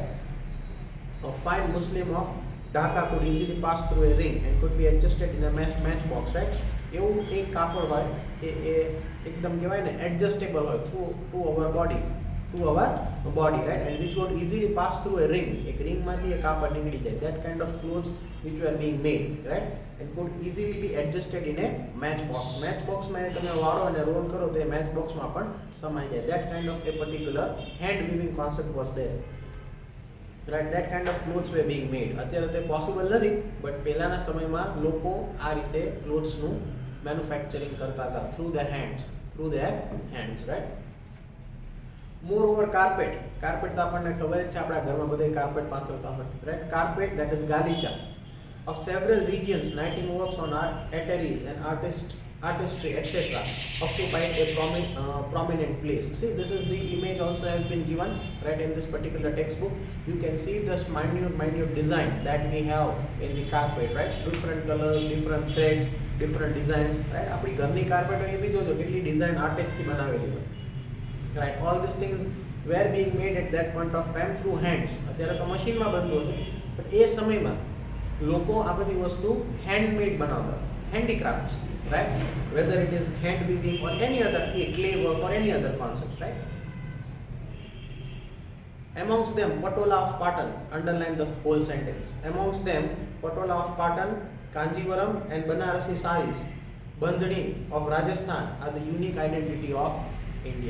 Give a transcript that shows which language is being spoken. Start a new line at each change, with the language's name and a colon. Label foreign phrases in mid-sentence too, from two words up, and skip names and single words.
English: A fine Muslim of Dhaka could easily pass through a ring and could be adjusted in a matchbox, right.
Gujarati: એવું એક કાપડ હોય એ એકદમ કહેવાય ને એડજસ્ટેબલ હોય
English: to our body, right, and which would easily pass through a ring.
Gujarati: એક રિંગમાંથી એ કાપડ નીકળી જાય.
English: That kind of clothes which were being made, right, and could easily be adjusted in a matchbox.
Gujarati: Matchboxમાં તમે વાળો અને રોલ કરો તો એ matchboxમાં પણ સમાઈ જાય.
English: That kind of a particular hand weaving concept was there, right. That kind of clothes were being made.
Gujarati: અત્યારે તે પોસિબલ નથી, બટ પહેલાના સમયમાં લોકો આ રીતે ક્લોથ્સનું મેન્યુફેક્ચરિંગ કરતા હતા
English: through their hands, right. Moreover, carpet.
Gujarati: Carpet તો આપણને ખબર જ છે, આપણા ઘરમાં બધે કાર્પેટ પાથરતા હોય,
English: right? Carpet, that is ગાલીચા, of several regions, knitting works on art, ateliers and artistry, etc., occupied a prominent place. See, this is the image also has been given, right, in this particular textbook. You can see this minute design that we have in the carpet, right? Different colors, different threads, different designs, right?
Gujarati: આપણી ઘરની કાર્પેટ એ બી જોજો કેટલી ડિઝાઇન આર્ટિસ્ટથી બનાવેલી હોય,
English: right? All these things were being made at that point of time through hands.
Gujarati: અત્યારે તો મશીનમાં બનતો છે, but એ સમયમાં લોકો આ બધી વસ્તુ હેન્ડમેડ બનાવતા,
English: handicrafts, right? Whether it is hand weaving or any other clay work or any other concept, right? Amongst them, Patola of Patan, underline the whole sentence. Amongst them, Patola of Patan, Kanjivaram and Banarasi saris, Bandhani of Rajasthan are the unique identity of India.